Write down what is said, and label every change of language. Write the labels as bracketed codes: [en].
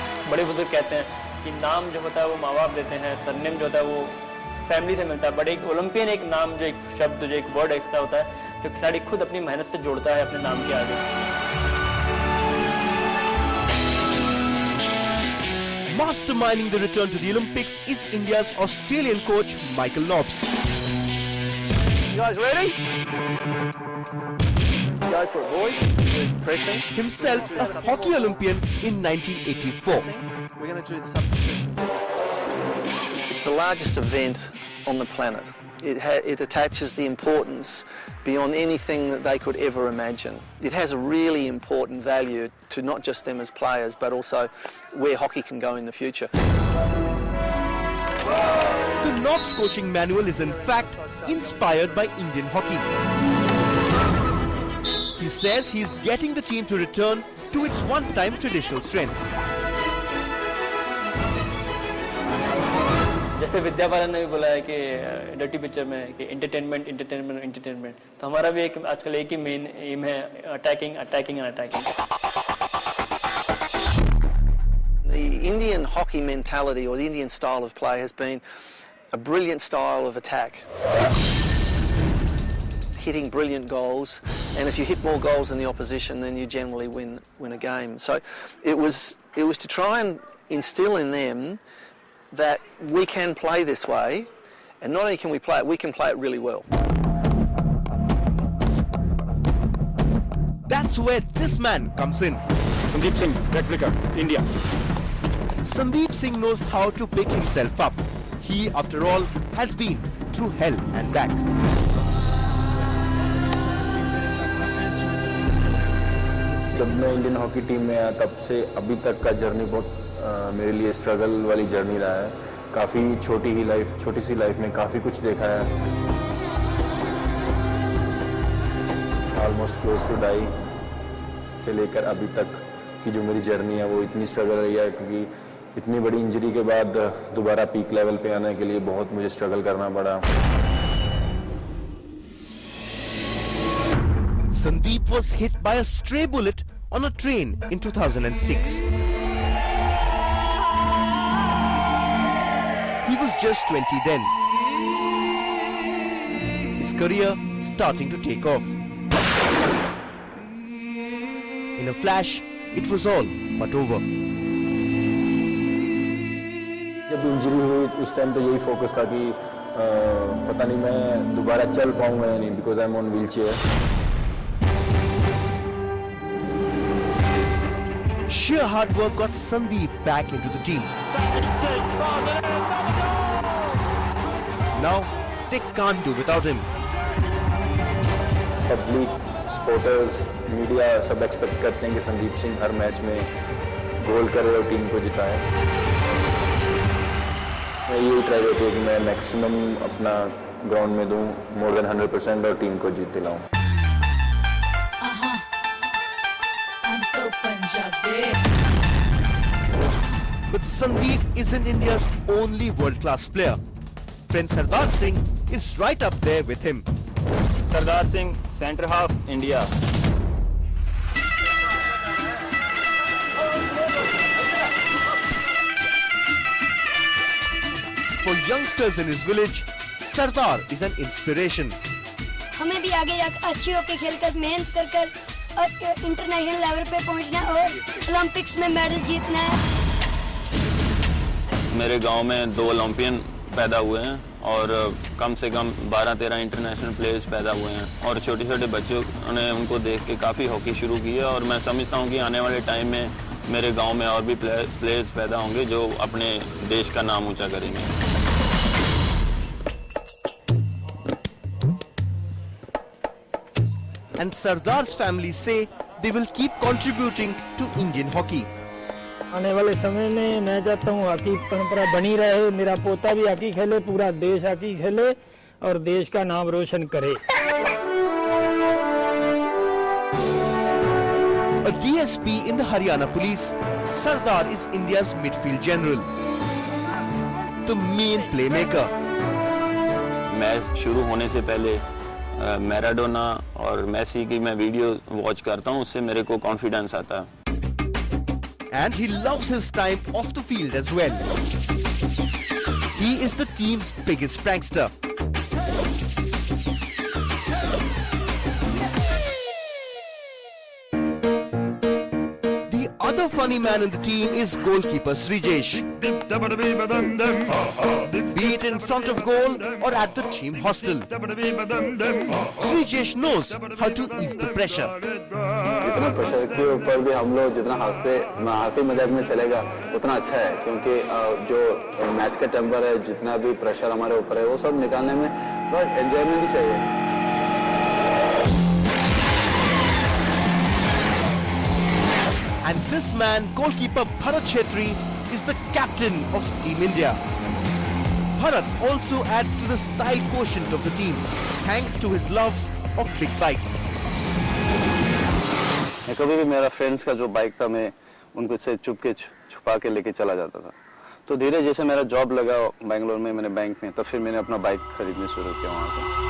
[hi] बड़े बुजुर्ग कहते हैं कि नाम जो होता है वो माँ बाप देते हैं, सरनेम जो होता है वो फैमिली से मिलता है, बट एक ओलंपियन एक नाम जो एक शब्द जो एक वर्ड ऐसा होता है जो खिलाड़ी खुद अपनी मेहनत से जोड़ता है अपने नाम के आगे। [en] Masterminding the return to the Olympics is India's Australian coach Michael Nobbs. You guys ready? Go for it, boys. Pressing. Himself a hockey Olympian in 1984. We're going to do this up. It's the largest event on the planet. It attaches the importance beyond anything that they could ever imagine. It has a really important value to not just them as players, but also where hockey can go in the future. The Nobbs coaching manual is in fact inspired by Indian hockey. He says he's getting the team to return to its one-time traditional strength. [hi] जैसे विद्या बालन ने भी बोला है कि dirty picture में कि entertainment, तो हमारा भी एक आजकल एक ही मेन एम है, [en] Attacking and attacking. The Indian hockey mentality or the Indian style of play has been a brilliant style of attack. Hitting brilliant goals, and if you hit more goals than the opposition, then you generally win a game. So it was to try and instill in them that we can play this way, and not only can we play it, we can play it really well. That's where this man comes in. Sandeep Singh, red flicker, India. Sandeep Singh knows how to pick himself up. He, after all, has been through hell and back. [hi] जब मैं Indian hockey team में आया तब से अभी तक का journey बहुत मेरे लिए स्ट्रगल वाली जर्नी रहा है। काफ़ी छोटी सी लाइफ में काफ़ी कुछ देखा है। [en] almost close to die [hi] से लेकर अभी तक की जो मेरी जर्नी है वो इतनी स्ट्रगल रही है, क्योंकि इतनी बड़ी इंजरी के बाद दोबारा पीक लेवल पे आने के लिए बहुत मुझे स्ट्रगल करना पड़ा। [en] Sandeep was hit by a stray bullet on a train in 2006. He was just 20 then. His career starting to take off. In a flash, it was all but over. [hi] जब injury हुई उस time तो यही focus था कि पता नहीं मैं दोबारा चल पाऊंगा या नहीं, [en] Because I am on wheelchair. Sheer hard work got Sandeep back into the team. Now they can't do without him. [hi] Public, supporters, media सब एक्सपेक्ट करते हैं कि संदीप सिंह हर मैच में गोल करे और टीम को जिताए। मैं यही ट्राई करती हूँ कि मैं मैक्सिमम अपना ग्राउंड में दूँ, [en] more than 100% [hi] और टीम को जीत दिलाऊँ। [en] But Sandeep isn't India's only world-class player. Friend Sardar Singh is right up there with him. Sardar Singh, center half, India. For youngsters in his village, Sardar is an inspiration. [hi] हमें भी आगे जाकर अच्छी होकर खेलकर मेहनत कर इंटरनेशनल लेवल पे पहुंचना और ओलंपिक्स में मेडल जीतना है। मेरे गांव में 2 ओलंपियन पैदा हुए हैं। और कम से कम 12-13 इंटरनेशनल प्लेयर्स पैदा हुए हैं और छोटे छोटे बच्चों ने उनको देख के काफ़ी हॉकी शुरू की है और मैं समझता हूँ कि आने वाले टाइम में मेरे गांव में और भी प्लेयर्स पैदा होंगे जो अपने देश का नाम ऊंचा करेंगे। [en] And Sardar's family say they will keep contributing to Indian hockey. [hi] आने वाले समय में मैं चाहता हूँ हॉकी परंपरा बनी रहे, मेरा पोता भी हॉकी खेले, पूरा देश हॉकी खेले और देश का नाम रोशन करे। [en] A DSP in the Haryana Police, Sardar is India's midfield general, the main playmaker. [hi] Match शुरू होने से पहले मैराडोना और मेसी की मैं वीडियो वॉच करता हूँ, उससे मेरे को कॉन्फिडेंस आता है। [en] And he loves his time off the field as well. He is the team's biggest prankster. The other funny man in the team is goalkeeper Srijesh. Be it in front of goal or at the team hostel, Srijesh knows how to ease the pressure. [hi] जितना pressure के ऊपर भी हम लोग जितना हंसी मजाक में चलेगा उतना अच्छा है, क्योंकि जो मैच का टेम्पर है, जितना भी प्रेशर हमारे ऊपर है, वो सब निकालने में बहुत एंजॉयमेंट ही चाहिए। [en] And this man, goalkeeper Bharat Chetri, is the captain of Team India. Bharat also adds to the style quotient of the team, thanks to his love of big bikes. [hi] कभी भी मेरा फ्रेंड्स का जो bike था, मैं उनको से चुपके छुपा के लेके चला जाता था। तो धीरे जैसे मेरा जॉब लगा बेंगलोर में, मैंने बैंक में, तब फिर मैंने अपना बाइक खरीदने शुरू किया वहां से।